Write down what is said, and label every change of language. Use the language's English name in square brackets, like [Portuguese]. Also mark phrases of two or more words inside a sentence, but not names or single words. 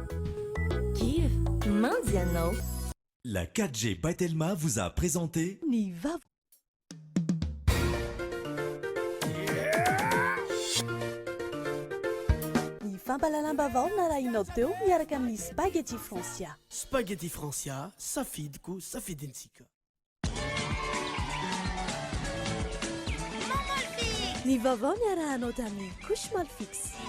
[Malagasy] Giv, mandy ianao. [French] La 4G by Telma vous a présenté [Malagasy] Ny vaovao. Ny fampalalam-baovao narahinao teo miaraka amin'ny Spaghetti Francia. Spaghetti Francia, safidiko safidintsika. Ny vaovao niarahanao tamin'ny couche mal fixe.